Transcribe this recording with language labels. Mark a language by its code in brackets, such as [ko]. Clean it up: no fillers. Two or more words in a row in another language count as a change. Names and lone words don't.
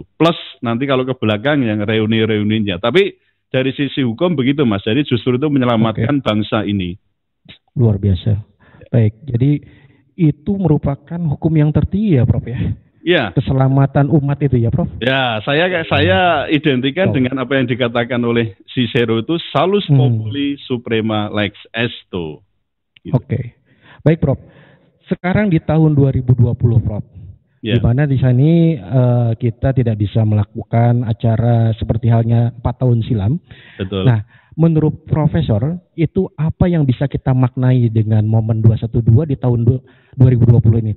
[id] Plus nanti kalau ke belakang yang reuni-reuninya. Tapi dari sisi hukum begitu, Mas. Jadi justru itu menyelamatkan bangsa ini. Luar biasa. Baik, jadi itu merupakan hukum yang tertinggi ya, Prof ya? Ya. Keselamatan umat itu ya, Prof? Ya, saya identikan dengan apa yang dikatakan oleh Cicero itu [la] salus populi suprema lex esto. [id] Gitu. Oke. Baik, Prof. Sekarang di tahun 2020, Prof. Di mana di sini kita tidak bisa melakukan acara seperti halnya 4 tahun silam. Betul. Nah, menurut Profesor, itu apa yang bisa kita maknai dengan momen 212 di tahun 2020 ini?